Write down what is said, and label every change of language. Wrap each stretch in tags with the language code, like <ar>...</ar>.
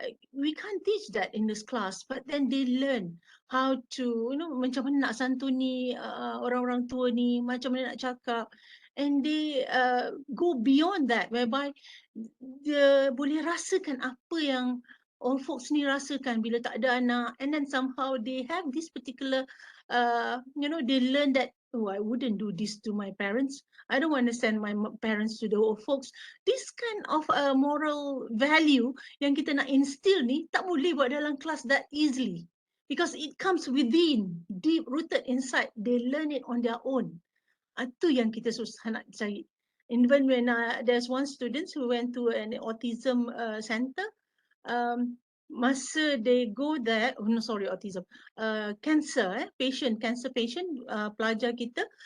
<en>we can't teach that in this class, but then they learn how to</en> <ms>macam mana nak santuni orang-orang tua ni, macam mana nak cakap,</ms> <en>and they go beyond that, whereby</en> <ms>dia boleh rasakan apa yang old folks ni rasakan bila tak ada anak,</ms> <en>and then somehow they have this particular they learn that, oh, I wouldn't do this to my parents. I don't want to send my parents to the old folks. This kind of moral value</en> <ms>yang kita nak instill ni tak boleh buat dalam kelas</ms> <en>that easily, because it comes within, deep rooted inside. They learn it on their own.</en> <ms>Itu yang kita susah nak cari.</ms> <en>Even when there's one student who went to an autism center, masa they go there, autism, cancer patient,</en> <ms>pelajar kita.</ms>